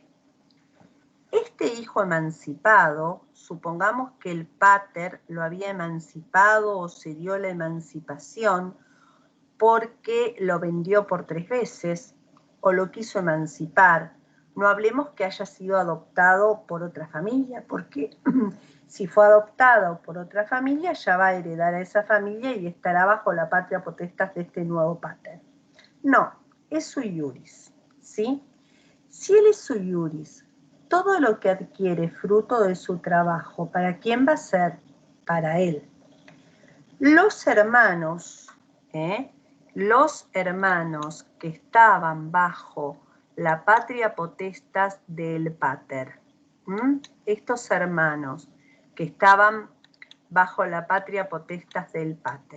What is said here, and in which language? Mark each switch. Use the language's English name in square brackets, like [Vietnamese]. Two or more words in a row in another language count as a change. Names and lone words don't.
[Spanish] Este hijo emancipado, supongamos que el pater lo había emancipado o se dio la emancipación porque lo vendió por 3 veces o lo quiso emancipar. No hablemos que haya sido adoptado por otra familia, porque si fue adoptado por otra familia, ya va a heredar a esa familia y estará bajo la [Latin] patria potestas [Spanish] de este nuevo pater. No, es [Latin] sui iuris, [Spanish] ¿sí? Si él es [Latin] sui iuris, [Spanish] todo lo que adquiere fruto de su trabajo, ¿para quién va a ser? Para él. Los hermanos que estaban bajo la [Latin] patria potestas [Spanish] del pater, estos hermanos que estaban bajo la [Latin] patria potestas [Spanish] del pater.